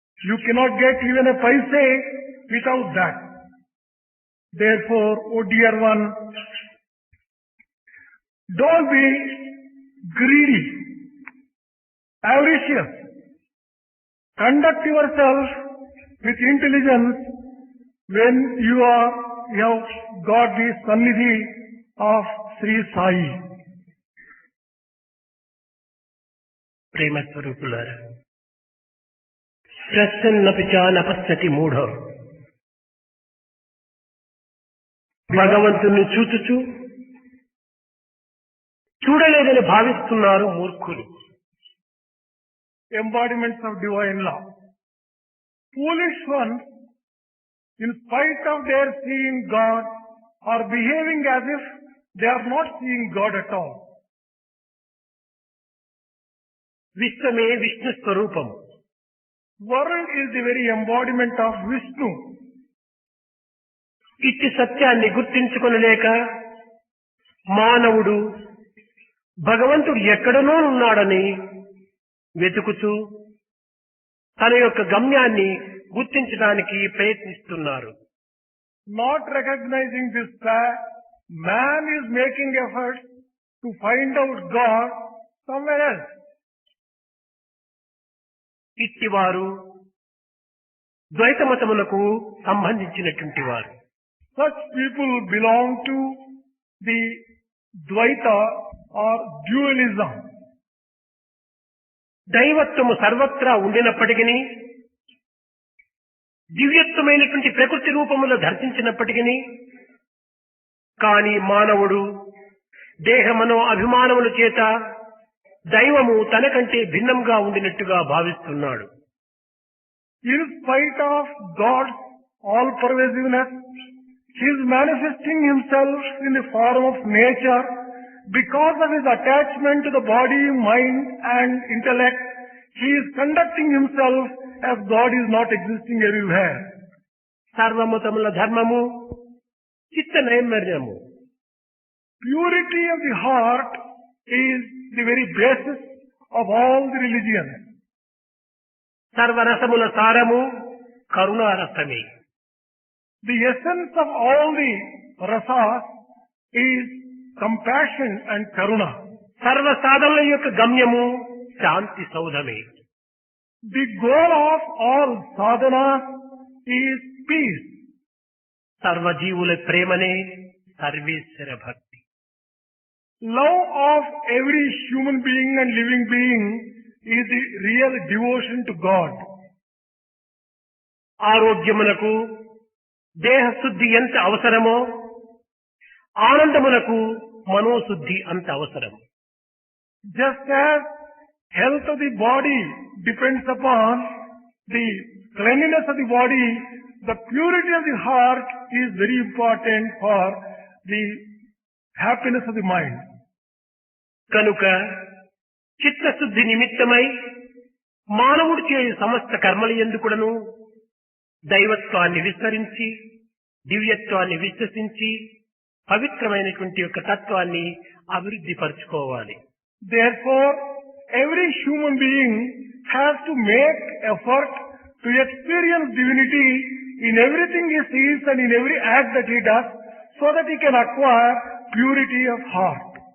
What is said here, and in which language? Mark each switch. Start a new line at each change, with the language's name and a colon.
English: You cannot get even a paise without that. Therefore, oh dear one, don't be greedy, avaricious. Conduct yourself with intelligence when you have got the sannidhi of Sri Sai.
Telugu: ప్రేమ స్వరూపులారా,
Sanskrit: ప్రసన్నపి చ న పశ్యతి మూఢ
Telugu: భగవంతుని చూచుచు చూడలేదని భావిస్తున్నారు మూర్ఖులు.
English: Embodiments of divine law. Foolish ones, in spite of their seeing God, are behaving as if they are not seeing God at all.
Telugu: విశ్వమే Vishnu స్వరూపము.
English: World is the very embodiment of Vishnu.
Telugu: ఇట్టి సత్యాన్ని గుర్తించుకొనలేక మానవుడు భగవంతుడు ఎక్కడనో ఉన్నాడని వెతుకుతూ తన యొక్క గమ్యాన్ని గుర్తించడానికి ప్రయత్నిస్తున్నారు.
English: Not recognizing this fact, man is making efforts to find out God somewhere else.
Telugu: ఇట్టివారు ద్వైతమతములకు సంబంధించినటువంటి వారు.
English: Such people belong to the Dvaita or dualism.
Telugu: దైవత్వము సర్వత్రా ఉండినప్పటికీ, దివ్యత్వమైనటువంటి ప్రకృతి రూపములో దర్శించినప్పటికీ, కానీ మానవుడు దేహమనో అభిమానముల చేత దైవము తనకంటే భిన్నంగా ఉండినట్టుగా భావిస్తున్నాడు.
English: In spite of God's all-pervasiveness, he is manifesting himself in the form of nature because of his attachment to the body, mind and intellect. He is conducting himself as God is not existing everywhere.
Telugu: సర్వమతముల ధర్మము చిత్త నైర్మల్యము.
English: Purity of the heart is the very basis of all the religions.
Telugu: సర్వరసముల సారము కరుణారసమే.
English: The essence of all the rasas is compassion and karuna.
Telugu: సర్వ సాధనల యొక్క గమ్యము శాంతి సౌధమే.
English: The goal of all sadhanas is peace.
Telugu: సర్వజీవుల ప్రేమనే సర్వేశ్వర భక్తి.
English: Love of every human being and living being is the real devotion to God.
Telugu: ఆరోగ్యమునకు దేహశుద్ధి ఎంత అవసరమో ఆనందమునకు మనోశుద్ధి అంత అవసరం.
English: Just as health of the body depends upon the cleanliness of the body, the purity of the heart is very important for the happiness of the mind.
Telugu: కనుక చిత్తశుద్ధి నిమిత్తమై మానవుడు చేయు సమస్త కర్మల యందుకుడను దైవత్వాన్ని విస్తరించి దివ్యత్వాన్ని విశ్వసించి పవిత్రమైనటువంటి యొక్క తత్వాన్ని అభివృద్ధి పరచుకోవాలి.
English: Therefore, every human being has to make effort to experience divinity in everything he sees and in every act that he does, so that he can acquire purity of heart.